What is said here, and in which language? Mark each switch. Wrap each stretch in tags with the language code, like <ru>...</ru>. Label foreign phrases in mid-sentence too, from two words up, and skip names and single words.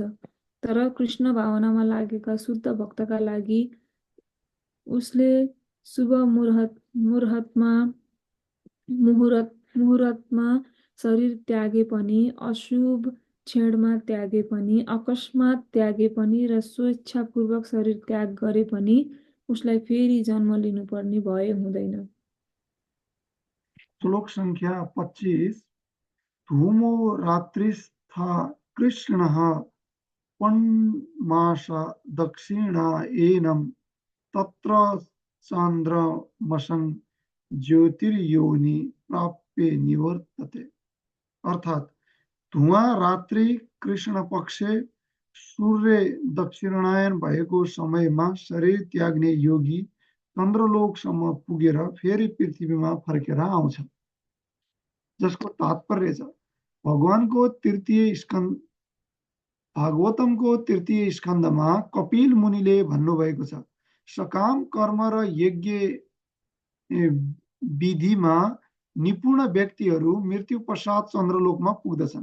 <ne>तर कृष्ण भावनामा लागेका शुद्ध भक्तका लागि उसले शुभ मुहुर्तमा शरीर त्यागे पनि, अशुभ क्षणमा त्यागे पनि, अकस्मात त्यागे पनि र स्वेच्छापूर्वक शरीर त्याग गरे पनि उसलाई फेरि जन्म लिनुपर्ने भय हुँदैन। श्लोक संख्या 25।</ne> <sa>धूमो रात्रिस्था कृष्णः पन्मास दक्षिणायनं तत्र चान्द्रमसं ज्योतिर्योनि प्राप्य निवर्तते।</sa> <ne>अर्थात धुवा रात्रि कृष्ण पक्षे सूर्य दक्षिणायन भएको समयमा शरीर त्याग्ने योगी चन्द्रलोकसम्म पुगेर फेरि पृथ्वीमा फर्केर आउँछ। जसको तात्पर्य छ भागवतमको तृतीय स्कन्धमा कपिल मुनिले भन्नुभएको छ, सकाम कर्म र यज्ञ विधिमा निपुण व्यक्तिहरू मृत्यु पश्चात चन्द्रलोकमा पुग्दछन्।</ne>